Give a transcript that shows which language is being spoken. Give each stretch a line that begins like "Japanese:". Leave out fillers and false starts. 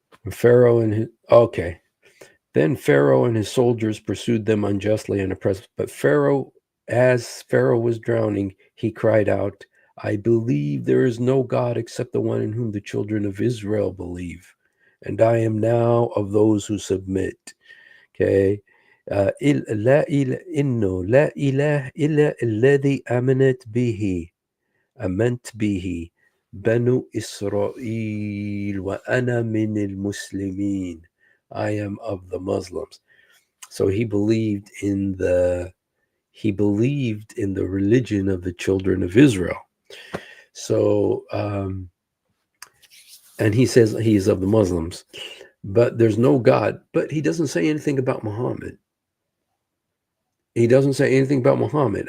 English: Pharaoh and his okay. Then Pharaoh and his soldiers pursued them unjustly and oppressed. But as Pharaoh was drowning, he cried out, "I believe there is no God except the one in whom the children of Israel believe. And I am now of those who submit." Okay.
Arabic: لا إله إنه لا إله إلا الذي آمنت به بنو إسرائيل وأنا من المسلمين.
English: I am of the Muslims. So he believed in the religion of the children of Israel. So and he says he is of the Muslims, but there's no God. But he doesn't say anything about Muhammad. He doesn't say anything about Muhammad.